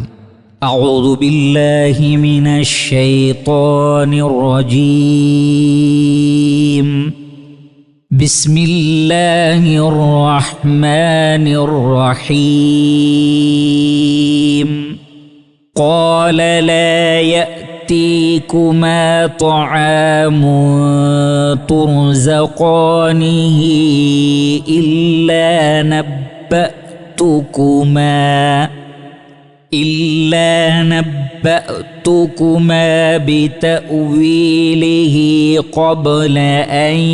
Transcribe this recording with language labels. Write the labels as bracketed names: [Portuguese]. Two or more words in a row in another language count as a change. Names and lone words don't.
[Arabic] أعوذ بالله من الشيطان الرجيم. بسم الله الرحمن الرحيم. قال لا يأتيكما طعام ترزقانه إلا نبأتكما بتأويله قبل أن